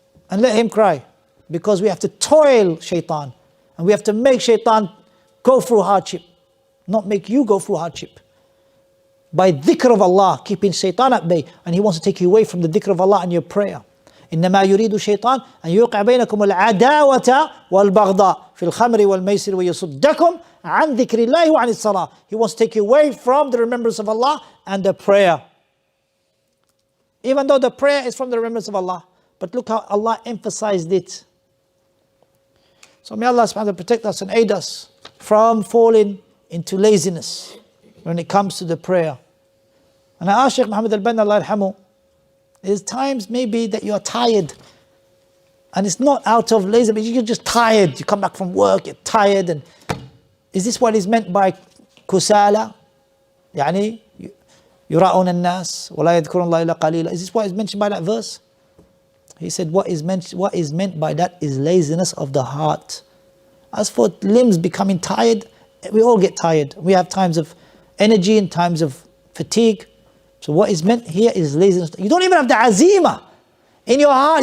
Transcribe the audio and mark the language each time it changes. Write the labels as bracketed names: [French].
[English] And let him cry, because we have to toil shaitan and we have to make shaitan go through hardship, not make you go through hardship. By dhikr of Allah, keeping shaitan at bay, and he wants to take you away from the dhikr of Allah and your prayer. [Arabic] إنما يريد الشيطان أن يوقع بينكم العداوة والبغضاء في الخمر والميسر ويصدكم عن ذكر الله وعن الصلاة. [English] He wants to take you away from the remembrance of Allah and the prayer. Even though the prayer is from the remembrance of Allah, but look how Allah emphasized it. So may Allah subhanahu wa ta'ala protect us and aid us from falling into laziness when it comes to the prayer. And I asked Shaykh Muhammad al-Banna, Allah yarhamu, there's times maybe that you're tired, and it's not out of laziness, you're just tired. You come back from work, you're tired. And is this what is meant by kusala? [Arabic] يعني يراؤون الناس ولا يذكرون الله إلا قليلا. [English] Is this what is mentioned by that verse? He said what is meant by that is laziness of the heart. As for limbs becoming tired, we all get tired. We have times of energy and times of fatigue. So what is meant here is laziness. You don't even have the azima in your heart.